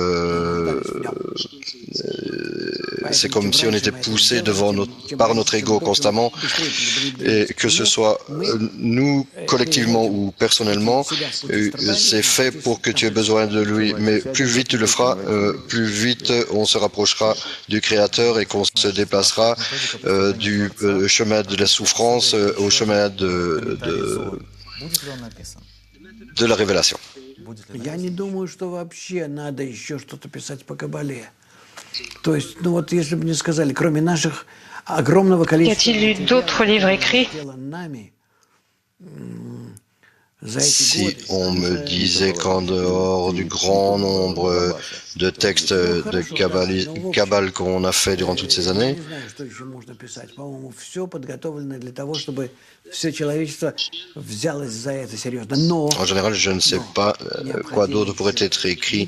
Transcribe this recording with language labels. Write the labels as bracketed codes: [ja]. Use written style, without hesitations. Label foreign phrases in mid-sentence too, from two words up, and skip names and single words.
[fr] c'est comme si on était poussé par notre ego constamment, et que ce soit nous, collectivement ou personnellement, c'est fait pour que tu aies besoin de lui. Mais plus vite tu le feras, plus vite on se rapprochera du Créateur et qu'on se déplacera du chemin de la souffrance au chemin de la révélation. [ru] Я не думаю, что вообще надо еще что-то писать по Кабале. То есть, ну вот если бы мне сказали, кроме наших огромного количества... [fr] Y a-t-il eu d'autres livres écrits? Si on me disait qu'en dehors du grand nombre de textes de Kabbale qu'on a fait durant toutes ces années, en général, je ne sais pas quoi d'autre pourrait être écrit.